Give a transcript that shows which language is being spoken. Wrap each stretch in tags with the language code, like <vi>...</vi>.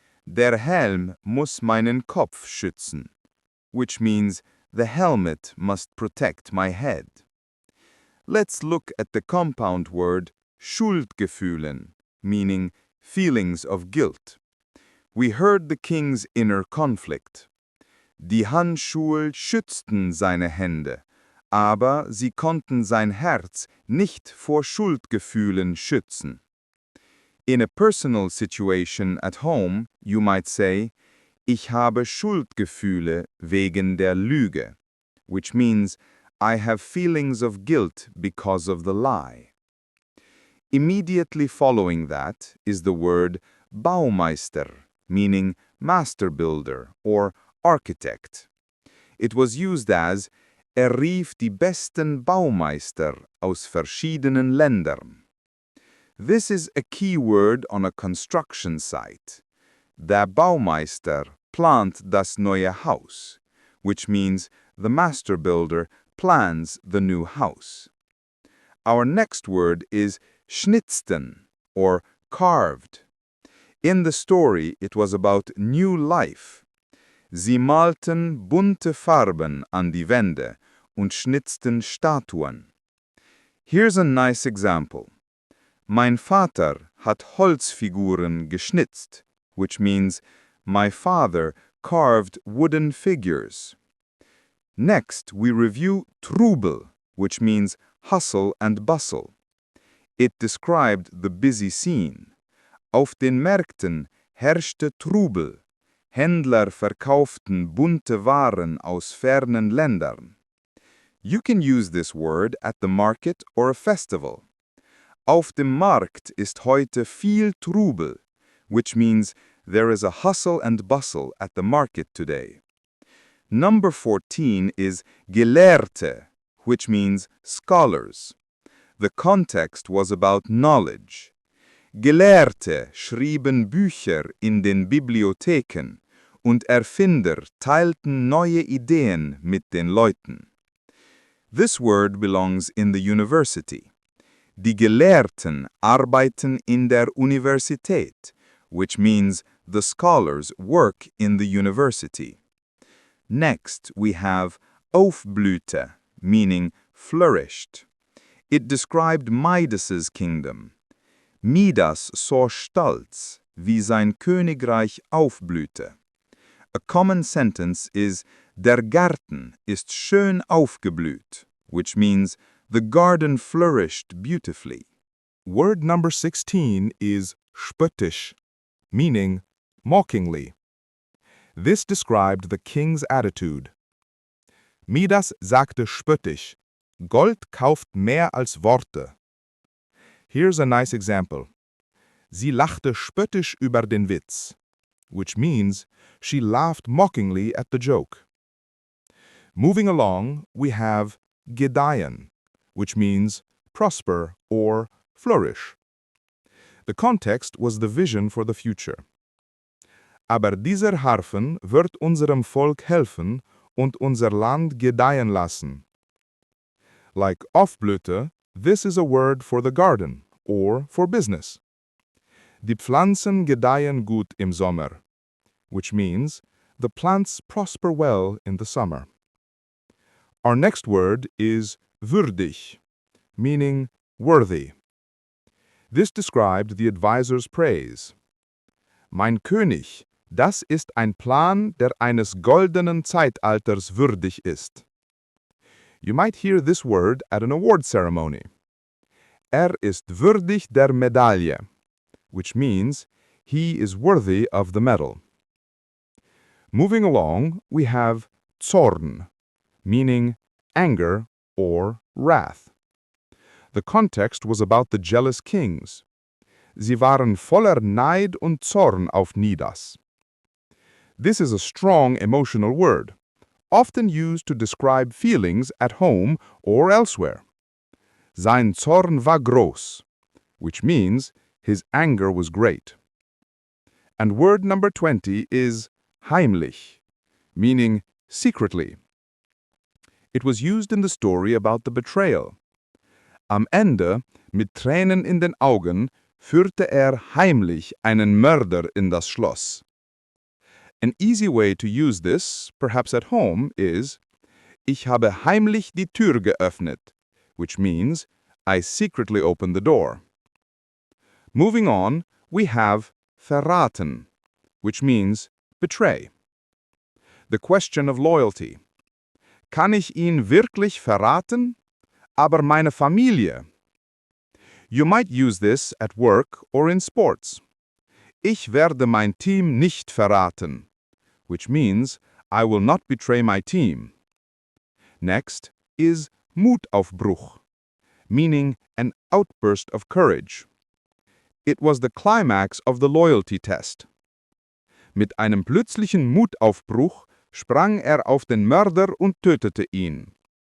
<de>Der Helm muss meinen Kopf schützen,</de> <en>which means the helmet must protect my head. Let's look at the compound word Schuldgefühlen, meaning feelings of guilt. We heard the king's inner conflict.</en> <de>Die Handschuhe schützten seine Hände, aber sie konnten sein Herz nicht vor Schuldgefühlen schützen.</de> <en>In a personal situation at home, you might say,</en> <de>ich habe Schuldgefühle wegen der Lüge,</de> <en>which means I have feelings of guilt because of the lie. Immediately following that is the word Baumeister, meaning master builder or architect. It was used as</en> <de>rief die besten Baumeister aus verschiedenen Ländern.</de> <en>This is a key word on a construction site.</en> <de>Der Baumeister plant das neue Haus,</de> <en>which means the master builder plans the new house. Our next word is schnitzten, or carved. In the story, it was about new life.</en> <de>Sie malten bunte Farben an die Wände und schnitzten Statuen.</de> <en>Here's a nice example.</en> <de>Mein Vater hat Holzfiguren geschnitzt,</de> <en>which means my father carved wooden figures. Next, we review Trubel, which means hustle and bustle. It described the busy scene.</en> <de>Auf den Märkten herrschte Trubel. Händler verkauften bunte Waren aus fernen Ländern.</de> <en>You can use this word at the market or a festival.</en> <de>Auf dem Markt ist heute viel Trubel,</de> <en>which means there is a hustle and bustle at the market today. Number 14 is Gelehrte, which means scholars. The context was about knowledge.</en> <de>Gelehrte schrieben Bücher in den Bibliotheken und Erfinder teilten neue Ideen mit den Leuten.</de> <en>This word belongs in the university.</en> <de>Die Gelehrten arbeiten in der Universität,</de> <en>which means the scholars work in the university. Next, we have Aufblüte, meaning flourished. It described Midas's kingdom.</en> <de>Midas saw stolz, wie sein Königreich aufblühte.</de> <en>A common sentence is,</en> <de>der Garten ist schön aufgeblüht,</de> <en>which means the garden flourished beautifully. Word number 16 is spöttisch, meaning mockingly. This described the king's attitude.</en> <de>Midas sagte spöttisch, Gold kauft mehr als Worte.</de> <en>Here's a nice example.</en> <de>Sie lachte spöttisch über den Witz,</de> <en>which means she laughed mockingly at the joke. Moving along, we have gedeihen, which means prosper or flourish. The context was the vision for the future.</en> <de>Aber dieser Harfen wird unserem Volk helfen und unser Land gedeihen lassen.</de> <en>Like Aufblüte, this is a word for the garden or for business.</en> <de>Die Pflanzen gedeihen gut im Sommer,</de> <en>which means the plants prosper well in the summer. Our next word is würdig, meaning worthy. This described the advisor's praise.</en> <de>Mein König, das ist ein Plan, der eines goldenen Zeitalters würdig ist.</de> <en>You might hear this word at an award ceremony.</en> <de>Ist würdig der Medaille,</de> <en>which means he is worthy of the medal. Moving along, we have Zorn, meaning anger or wrath. The context was about the jealous kings.</en> <de>Sie waren voller Neid und Zorn auf Midas.</de> <en>This is a strong emotional word, often used to describe feelings at home or elsewhere.</en> <de>Sein Zorn war groß,</de> <en>which means his anger was great. And word number 20 is heimlich, meaning secretly. It was used in the story about the betrayal.</en> <de>Am Ende, mit Tränen in den Augen, führte heimlich einen Mörder in das Schloss.</de> <en>An easy way to use this, perhaps at home, is</en> <de>Ich habe heimlich die Tür geöffnet,</de> <en>which means I secretly opened the door. Moving on, we have verraten, which means betray. The question of loyalty.</en> <de>Kann ich ihn wirklich verraten? Aber meine Familie.</de> <en>You might use this at work or in sports.</en> <de>Ich werde mein Team nicht verraten,</de> <en>which means I will not betray my team. Next is Mutaufbruch, meaning an outburst of courage. It was the climax of the loyalty test.</en> <de>Mit einem plötzlichen Mutaufbruch sprang auf den Mörder und tötete ihn.</de>